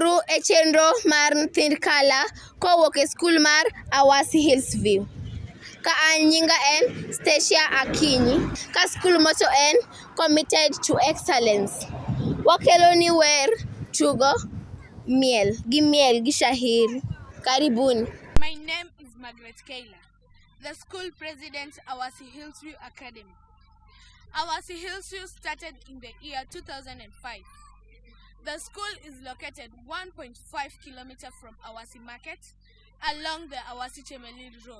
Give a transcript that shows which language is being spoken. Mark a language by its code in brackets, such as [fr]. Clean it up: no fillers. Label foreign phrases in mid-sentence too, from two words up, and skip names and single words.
[luo] e chenro mar Nyithind Kala kowuok e skul mar Awasi Hillsview. Ka an nyinga en Stacia Akinyi, ka skul moto en [en] Committed to Excellence. [luo] Wakelo ni wer, tugo, miel gi shahiri. [sw] Karibuni. [en] My name is Margaret Kayla, the school president, Awasi Hillsview Academy. Awasi Hillsview started in the year 2005. The school is located 1.5 kilometers from Awasi Market along the Awasi Road.